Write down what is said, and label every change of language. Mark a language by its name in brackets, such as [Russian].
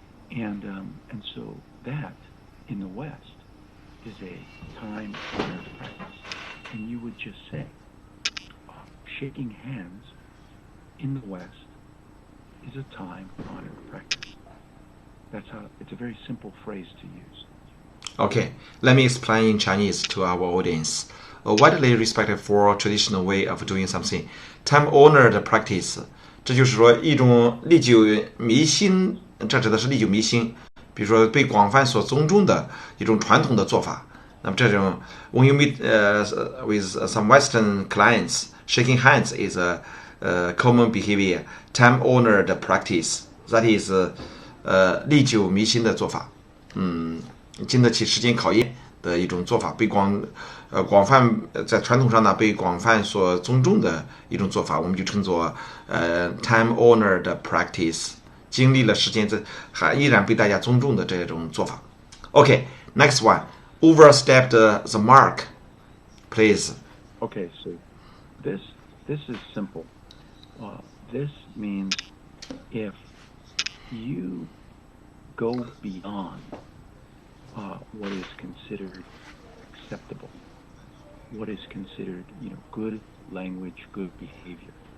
[English] And so that in the West is a time-honored practice. And you would just say, shaking hands in the West is a time-honored practice. That's how, it's a very simple phrase to use. Okay, let me explain in Chinese to our audience. A widely respected for traditional way of doing something, time-honored practice， [Chinese] 这就是说一种历久弥新，这指的是历久弥新，比如说被广泛所尊重的一种传统的做法。那么这种 [English] when you meet with some Western clients, shaking hands is a common behavior, time-honored practice. That is [Chinese] 历久弥新的做法，经得起时间考验的一种做法，被广泛在传统上呢被广泛所尊重的一种做法，我们就称作time-honored practice， 经历了时间还依然被大家尊重的这种做法。 [English] Okay, next one, overstepped the mark, please. Okay, so this is simple. This means if you go beyond what is considered acceptable, what is considered, good language, good behavior.